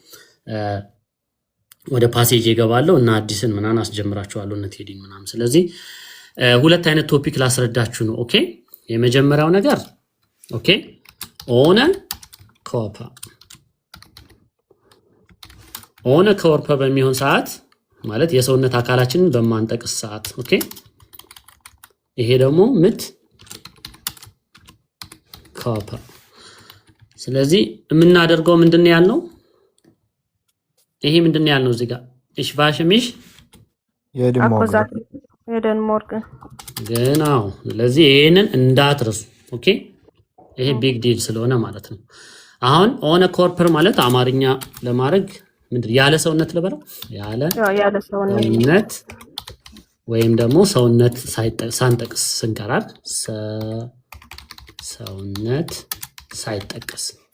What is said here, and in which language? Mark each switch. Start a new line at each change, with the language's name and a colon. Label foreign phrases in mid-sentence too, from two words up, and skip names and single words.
Amharic: ወደ ፓሴጅ ይገባለሁ እና አዲስን ምናምን አስጀምራችኋለሁ እነ ቴዲን ምናምን። ስለዚህ ሁለት አይነት ቶፒክ ላስረዳችሁ ነው። ኦኬ የመጀመሪያው ነገር ኦኬ
German: ohne Körper
Amharic: በሚሆን ሰዓት ማለት የሰውነት አካላችንን በማንጠቅስ ሰዓት ኦኬ። ይሄ ደግሞ
German: mit Körper።
Amharic: ስለዚህ የምናደርገው ምንድነው ያልነው? ይሄ ምንድነው ያልነው እዚህ ጋር
German: ich wasche mich jeden Morgen
Amharic: genau። ስለዚህ ይሄንን እንዳትረሱ ኦኬ። ይሄ
English: big deal
Amharic: ስለሆነ ማለት ነው። አሁን
German: ohne Körper
Amharic: ማለት አማርኛ ለማድረግ ምንድነው ያለ ሰውነት ልበለው? ያለ ሰውነት ወይም ደግሞ ሰውነት ሳንጠቅስ ስንቀራል ሰውነት ሳይጠቅስ